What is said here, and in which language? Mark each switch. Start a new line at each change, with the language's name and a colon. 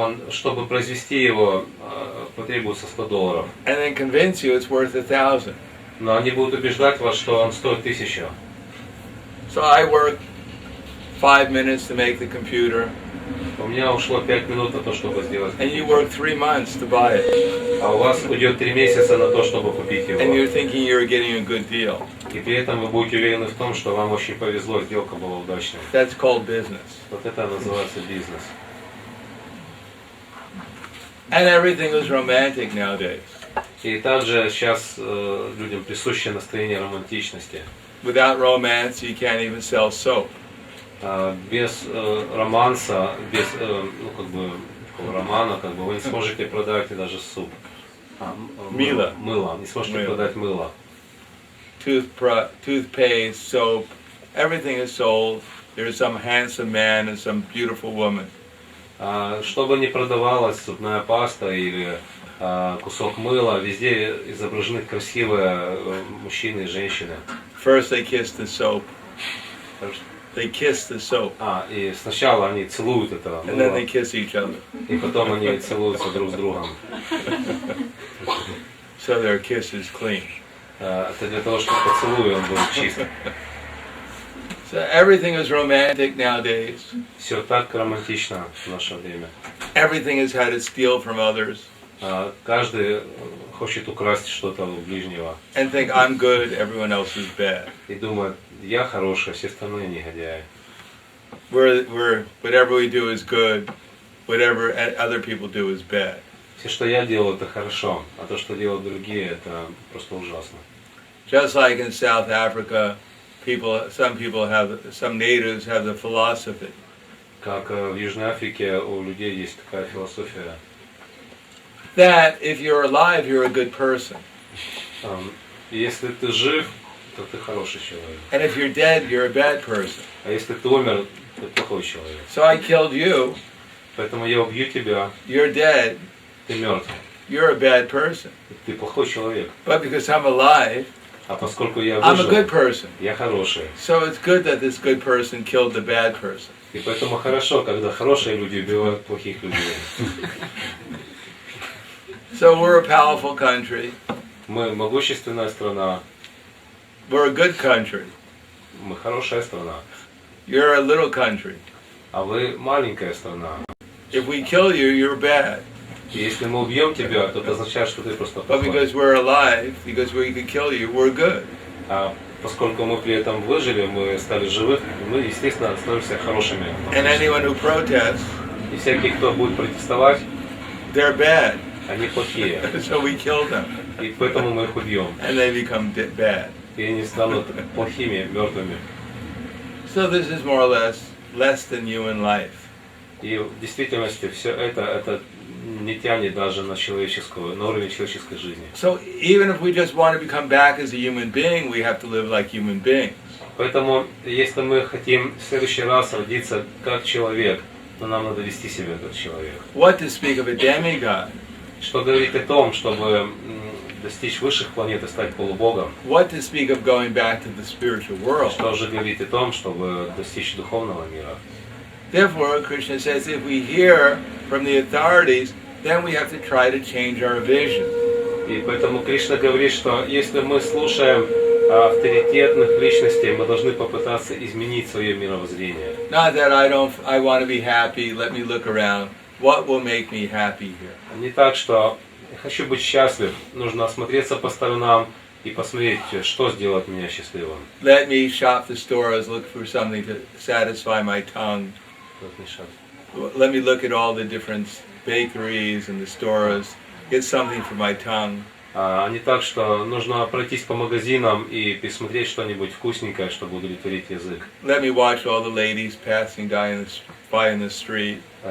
Russian: Чтобы произвести его, потребуется $100.
English: And then convince you it's worth 1,000.
Russian: Но они будут убеждать вас, что он стоит 1000.
English: So I work 5 minutes to make the computer.
Russian: У меня ушло 5 минут на то, чтобы сделать.
English: And you work 3 months to buy it.
Russian: А у вас уйдет 3 месяца на то, чтобы купить его.
English: And you're thinking you're getting a good deal.
Russian: И при этом вы будете уверены в том, что вам очень повезло, сделка была удачной.
English: That's called business.
Russian: Вот это называется бизнес.
English: And everything is romantic nowadays.
Russian: И также сейчас людям присуще настроение романтичности.
English: Without romance, you can't even sell soap.
Russian: Без романса, без такого романа, вы не сможете продать даже суп. Мыло. Мыло. Не сможете продать мыло.
English: Toothpaste, soap, everything is sold. There's some handsome man and some beautiful woman.
Russian: Что бы ни продавалось, зубная паста или кусок мыла, везде изображены красивые мужчины и женщины.
English: First they kiss the soap. They kiss the soap.
Russian: И сначала они целуют это
English: And then
Russian: мыло,
English: they kiss each other.
Russian: и потом они целуются друг с другом.
English: So their kiss is clean.
Russian: Это для того, чтобы поцелуй он был чист.
English: So everything is romantic nowadays.
Russian: Все так романтично в наше время.
English: Everything is how to steal from others.
Russian: Каждый хочет украсть что-то у ближнего.
English: And think I'm good, everyone else is bad.
Russian: И думает, я хороший, все остальные негодяи.
English: Whatever we do is good, whatever other people do is bad.
Russian: Все, что я делаю, это хорошо, а то, что делают другие, это просто ужасно.
English: Just like in South Africa, some natives have the philosophy.
Russian: Как в Южной Африке у людей есть такая философия.
English: That if you're alive, you're a good person.
Russian: Если ты жив, то ты хороший человек.
English: And if you're dead, you're a bad person.
Russian: А если ты умер, ты плохой человек.
English: So I killed you.
Russian: Поэтому я убью тебя.
English: You're dead.
Russian: Ты мертв.
English: You're a bad person.
Russian: Ты плохой человек.
English: But because I'm alive,
Russian: А поскольку я
English: I'm a
Russian: выжил,
English: good person.
Russian: я хороший.
English: So it's good that this good person killed the bad person.
Russian: И поэтому хорошо, когда хорошие люди убивают плохих людей.
English: So we're a powerful country.
Russian: Мы могущественная страна.
English: We're a good country.
Russian: Мы хорошая страна.
English: You're a little country.
Russian: А вы маленькая страна.
English: If we kill you, you're bad.
Russian: И если мы убьем тебя, то это означает, что ты просто
English: But
Russian: плохой.
English: because we're alive, because we could kill you, we're good.
Russian: А поскольку мы при этом выжили, мы стали живы, мы, естественно, становимся хорошими.
English: And anyone who protests,
Russian: И всякие, кто будет протестовать,
English: they're bad.
Russian: они плохие.
English: So we kill them.
Russian: И поэтому мы их убьем.
English: And they become bad.
Russian: И они станут плохими, мертвыми.
English: So this is more or less than human life.
Russian: И в действительности все это не тянет даже на уровень человеческой жизни.
English: So even if we just want to become back as a human being, we have to live like human beings.
Russian: Поэтому, если мы хотим в следующий раз родиться как человек, то нам надо вести себя как человек.
English: What to speak of a demigod?
Russian: Что говорить о том, чтобы достичь высших планет и стать полубогом?
English: What to speak of going back to the spiritual world?
Russian: Что же говорить о том, чтобы достичь духовного мира?
English: Therefore, Krishna says, if we hear from the authorities, then we have to try to change our vision.
Russian: И поэтому Кришна говорит, что если мы слушаем авторитетных личностей, мы должны попытаться изменить свое мировоззрение.
English: Not that I want to be happy, let me look around. What will make me happy here?
Russian: Не так, что я хочу быть счастлив, нужно осмотреться по сторонам и посмотреть, что сделает меня счастливым.
English: Let me shop the stores, look for something to satisfy my tongue. Let me look at all the different bakeries and the stores, get something for my tongue.
Russian: А не так, что нужно пройтись по магазинам и посмотреть что-нибудь вкусненькое, чтобы удовлетворить язык.
English: Let me watch all the ladies passing by in the street.